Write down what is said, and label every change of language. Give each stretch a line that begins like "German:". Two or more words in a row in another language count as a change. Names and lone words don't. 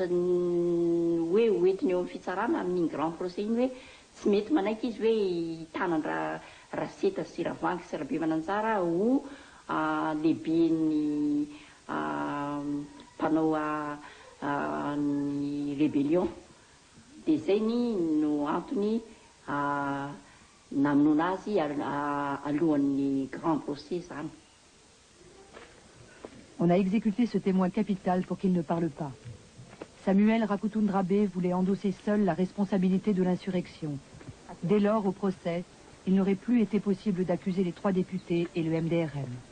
Malagasy: hoe hoentiny eo amin'ny fitsarana amin'iny
French: grand procès
Malagasy: iny hoe tsy mety manaiky izy hoe hitanany raseta sy Ravangy sy Rabe Mananjara ho lehiben'ny mpanao ny rébellion dia izay no antony namonoana azy alohan'ny
French: grand procès
Malagasy: zany.
French: On a exécuté ce témoin capital pour qu'il ne parle pas. Samuel Rakutundrabé voulait endosser seul la responsabilité de l'insurrection. Dès lors, au procès, il n'aurait plus été possible d'accuser les 3 députés et le MDRM.